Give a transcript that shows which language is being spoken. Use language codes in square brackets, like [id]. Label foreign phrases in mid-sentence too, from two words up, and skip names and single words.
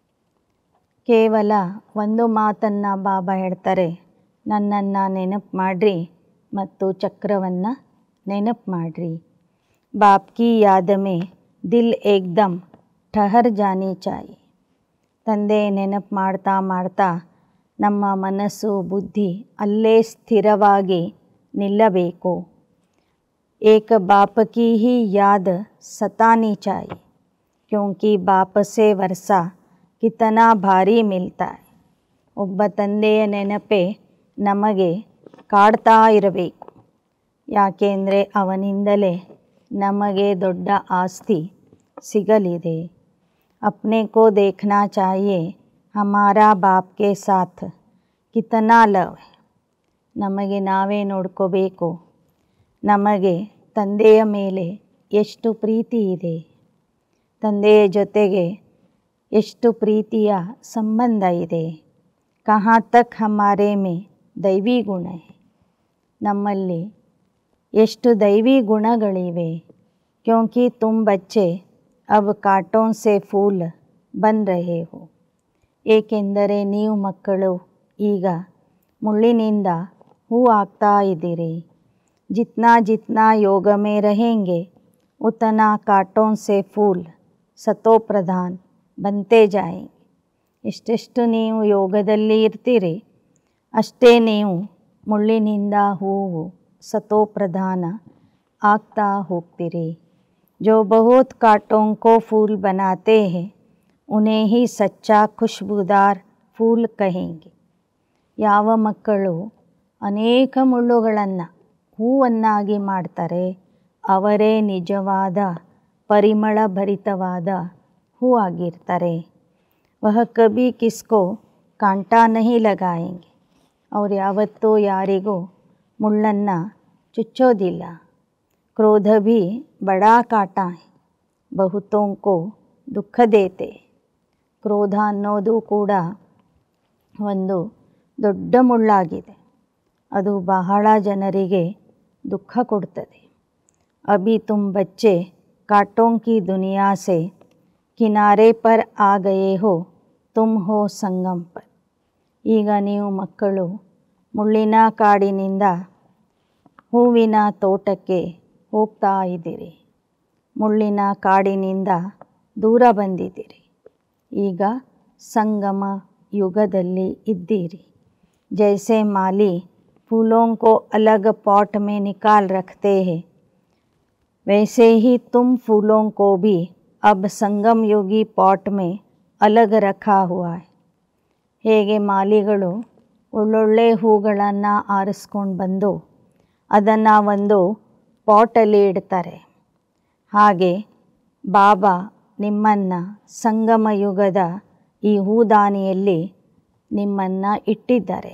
[kn] ಕೇವಲ ಒಂದು ಮಾತನ್ನು ಬಾಬಾ ಹೇಳ್ತಾರೆ, ನನ್ನನ್ನು ನೆನಪು ಮಾಡಿರಿ ಮತ್ತು ಚಕ್ರವನ್ನು ನೆನಪು ಮಾಡಿರಿ. [hi] बाप की याद में दिल एकदम ठहर जानी चाहिए. [kn] ತಂದೆ ನೆನಪು ಮಾಡ್ತಾ ಮಾಡ್ತಾ ನಮ್ಮ ಮನಸ್ಸು ಬುದ್ಧಿ ಅಲ್ಲೇ ಸ್ಥಿರವಾಗಿ ನಿಲ್ಲಬೇಕು. [hi] एक बाप की ही याद सतानी चाहिए, क्योंकि बाप से वर्षा कितना भारी मिलता है. [kn] ಒಬ್ಬ ತಂದೆಯ ನೆನಪೇ ನಮಗೆ ಕಾಡ್ತಾ ಇರಬೇಕು. ಯಾಕೆಂದರೆ ಅವನಿಂದಲೇ ನಮಗೆ ದೊಡ್ಡ ಆಸ್ತಿ ಸಿಗಲಿದೆ. [hi] अपने को देखना चाहिए हमारा बाप के साथ कितना लव है. [kn] ನಮಗೆ ನಾವೇ ನೋಡ್ಕೋಬೇಕು, ನಮಗೆ ತಂದೆಯ ಮೇಲೆ ಎಷ್ಟು ಪ್ರೀತಿ ಇದೆ, ತಂದೆಯ ಜೊತೆಗೆ ಎಷ್ಟು ಪ್ರೀತಿಯ ಸಂಬಂಧ ಇದೆ. [hi] ಕहाँ तक हमारे में दैवी गुण है. [kn] ನಮ್ಮಲ್ಲಿ ಎಷ್ಟು ದೈವಿ ಗುಣಗಳಿವೆ. [hi] क्योंकि तुम बच्चे अब कांटों से फूल बन रहे हो. [kn] ಏಕೆಂದರೆ ನೀವು ಮಕ್ಕಳು ಈಗ ಮುಳ್ಳಿನಿಂದ ಹೂ ಆಗ್ತಾ ಇದ್ದೀರಿ. [hi] जितना जितना योग में रहेंगे उतना कांटों से फूल सतो प्रधान बनते जाएंगे. [kn] ಎಷ್ಟೆಷ್ಟು ನೀವು ಯೋಗದಲ್ಲಿ ಇರ್ತೀರಿ ಅಷ್ಟೇ ನೀವು ಮುಳ್ಳಿನಿಂದ ಹೂವು ಸತೋ ಪ್ರಧಾನ ಆಗ್ತಾ ಹೋಗ್ತೀರಿ. [hi] जो बहुत कांटों को फूल बनाते हैं उन्हें ही सच्चा खुशबूदार फूल कहेंगे. [kn] ಯಾವ ಮಕ್ಕಳು ಅನೇಕ ಮುಳ್ಳುಗಳನ್ನು ಹೂವನ್ನಾಗಿ ಮಾಡ್ತಾರೆ ಅವರೇ ನಿಜವಾದ ಪರಿಮಳ ಭರಿತವಾದ ಹೂವಾಗಿರ್ತಾರೆ. [hi] वह कभी किसको कांटा नहीं लगाएंगे. [kn] ಅವ್ರು ಯಾವತ್ತೂ ಯಾರಿಗೂ ಮುಳ್ಳನ್ನು ಚುಚ್ಚೋದಿಲ್ಲ. [hi] क्रोध भी बड़ा कांटा है, बहुतों को दुख देते. [kn] ಕ್ರೋಧ ಅನ್ನೋದು ಕೂಡ ಒಂದು ದೊಡ್ಡ ಮುಳ್ಳಾಗಿದೆ, ಅದು ಬಹಳ ಜನರಿಗೆ ದುಃಖ ಕೊಡ್ತದೆ. [hi] अभी तुम बच्चे कांटों की दुनिया से किनारे पर आ गए हो, तुम हो संगम पर. [kn] ಈಗ ನೀವು ಮಕ್ಕಳು ಮುಳ್ಳಿನ ಕಾಡಿನಿಂದ ಹೂವಿನ ತೋಟಕ್ಕೆ ಹೋಗ್ತಾ ಇದ್ದೀರಿ. ಮುಳ್ಳಿನ ಕಾಡಿನಿಂದ ದೂರ ಬಂದಿದ್ದೀರಿ. ಈಗ ಸಂಗಮ ಯುಗದಲ್ಲಿ ಇದ್ದೀರಿ. [hi] जैसे माली फूलों को अलग पॉट में निकाल रखते हैं, वैसे ही तुम फूलों को भी अब संगम योगी पॉट में अलग रखा हुआ है. [kn] ಹೇಗೆ ಮಾಲಿಗಳು ಒಳ್ಳೊಳ್ಳೆ ಹೂಗಳನ್ನು ಆರಿಸ್ಕೊಂಡು ಬಂದು ಅದನ್ನು ಒಂದು ಪಾಟಲ್ಲಿ ಇಡ್ತಾರೆ, ಹಾಗೆ ಬಾಬಾ ನಿಮ್ಮನ್ನು ಸಂಗಮ ಯುಗದ ಈ ಹೂದಾನಿಯಲ್ಲಿ ನಿಮ್ಮನ್ನು ಇಟ್ಟಿದ್ದಾರೆ.